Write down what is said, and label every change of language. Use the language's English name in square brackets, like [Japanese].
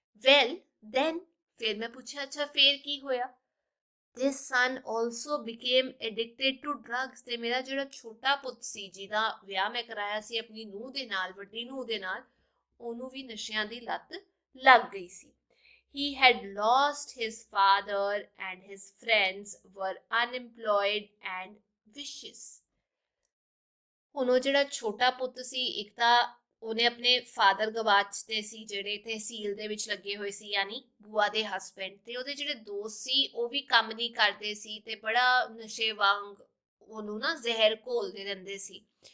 [English] well then, [Punjabi] ਫਿਰ ਮੈਂ ਪੁੱਛਿਆ ਅੱਛਾ ਫਿਰ ਕੀ ਹੋਇਆ? [English] this son also became addicted to drugs, [Punjabi] ਤੇ ਮੇਰਾ ਜਿਹੜਾ ਛੋਟਾ ਪੁੱਤ ਸੀ ਜਿਹਦਾ ਵਿਆਹ ਮੈਂ ਕਰਾਇਆ ਸੀ ਆਪਣੀ ਨੂੰਹ ਦੇ ਨਾਲ, ਵੱਡੀ ਨੂੰਹ ਦੇ ਨਾਲ, ਉਹਨੂੰ ਵੀ ਨਸ਼ਿਆਂ ਦੀ ਲੱਤ ਲੱਗ ਗਈ ਸੀ। [English] he had lost his father and his friends were unemployed and vicious। [Punjabi] ਹੁਣ ਉਹ ਜਿਹੜਾ ਛੋਟਾ ਪੁੱਤ ਸੀ, ਇੱਕ ਤਾਂ ਉਹਨੇ ਆਪਣੇ ਫਾਦਰ ਗਵਾਚਦੇ ਸੀ ਜਿਹੜੇ ਤਹਿਸੀਲ ਦੇ ਵਿੱਚ ਲੱਗੇ ਹੋਏ ਸੀ, ਯਾਨੀ ਬੂਆ ਦੇ ਹਸਬੈਂਡ, ਤੇ ਉਹਦੇ ਜਿਹੜੇ ਦੋਸਤ ਸੀ ਉਹ ਵੀ ਕੰਮ ਨਹੀਂ ਕਰਦੇ ਸੀ ਤੇ ਬੜਾ ਨਸ਼ੇ ਵਾਂਗ ਉਹਨੂੰ ਨਾ ਜ਼ਹਿਰ ਘੋਲਦੇ ਰਹਿੰਦੇ ਸੀ।